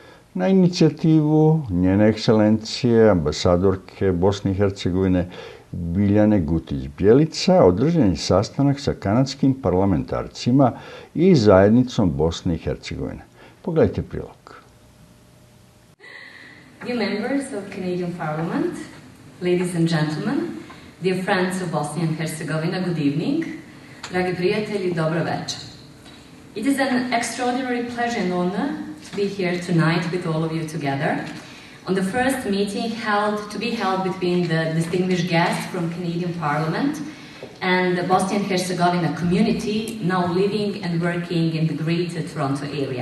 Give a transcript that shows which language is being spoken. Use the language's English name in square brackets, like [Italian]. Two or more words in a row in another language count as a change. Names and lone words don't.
[Bosnian] Na inicijativu njene ekscelencije, ambasadorke Bosne i Hercegovine Biljane Gutić-Bjelica, održan je sastanak sa kanadskim parlamentarcima i zajednicom Bosne i Hercegovine. Pogledajte prilog. [English] Dear members of Canadian Parliament, ladies and gentlemen, dear friends of Bosnia and Herzegovina, good evening. [Bosnian] Dragi prijatelji, dobro večer. [English] It is an extraordinary pleasure and honor to be here tonight with all of you together on the first meeting to be held between the distinguished guests from Canadian Parliament and the Bosnia and Herzegovina community now living and working in the Greater Toronto area.